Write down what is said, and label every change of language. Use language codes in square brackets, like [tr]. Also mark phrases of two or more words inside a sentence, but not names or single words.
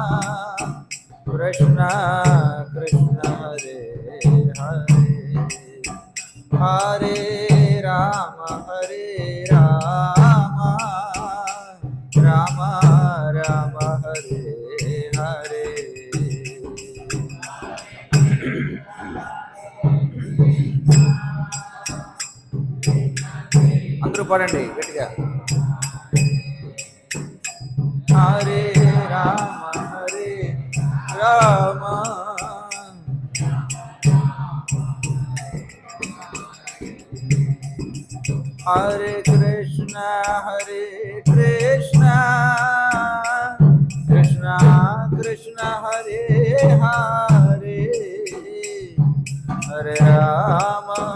[sa] कृष्ण हरे हरे, हरे राम राम राम हरे हरे. [te] అందరూ పాడండి గట్టిగా. [sa] हरे राम हरे कृष्ण कृष्ण कृष्ण हरे हरे, हरे राम